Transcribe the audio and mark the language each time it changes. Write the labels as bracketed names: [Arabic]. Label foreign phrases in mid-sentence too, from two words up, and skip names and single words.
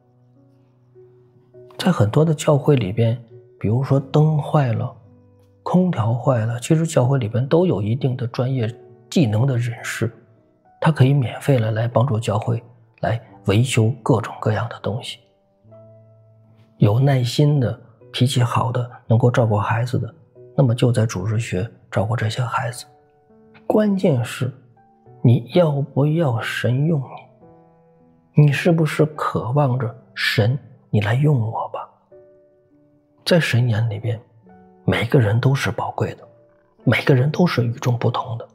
[Chinese] 在很多的教會裡邊，比如說燈壞了，空調壞了，其實教會裡邊都有一定的專業技能的人士，他可以免費的來幫助教會來維修各種各樣的東西。有耐心的，脾氣好的，能夠照顧孩子的，那麼就在主日學照顧這些孩子。關鍵是你要不要神用你？你是不是渴望着神你來用我吧？在神眼裡邊，每個人都是寶貴的，每個人都是與眾不同的。